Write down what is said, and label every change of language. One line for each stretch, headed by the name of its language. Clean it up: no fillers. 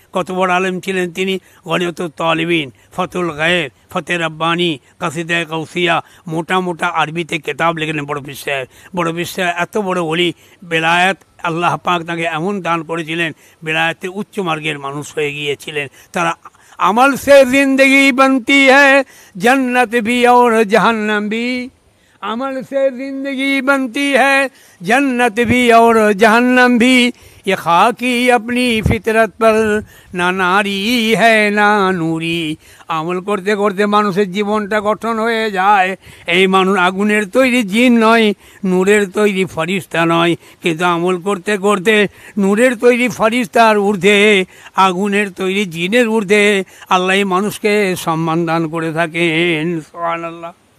Bangla: কত বড় আলেম ছিলেন তিনি! গনিয়তুত তালিবিন, ফতুল গায়েব, ফতে রব্বানি, কাসিদায়ে গাউসিয়া, মোটা মোটা আরবিতে কেতাব লিখলেন বড় পীর সাহেব। বড় পীর সাহেব এত বড় ওলি, বেলায়েত আল্লাহ পাক তাকে এমন দান করেছিলেন, বেলায়েতে উচ্চ মার্গের মানুষ হয়ে গিয়েছিলেন।
Hindi: তারা अमल से जिंदगी बनती है जन्नत भी और जहन्नम भी, अमल से जिंदगी बनती है जन्नत भी और जहन्नम भी, ये खाकी अपनी फितरत पर ना नारी है ना नूरी।
Bangla: আমল করতে করতে মানুষের জীবনটা গঠন হয়ে যায়। এই মানুষ আগুনের তৈরি জিন নয়, নূরের তৈরি ফরিস্তা নয়, কিন্তু আমল করতে করতে নূরের তৈরি ফরিস্তার ঊর্ধ্বে, আগুনের তৈরি জিনের ঊর্ধ্বে আল্লাহ মানুষকে সম্মান দান করে থাকেন। সুবহানাল্লাহ।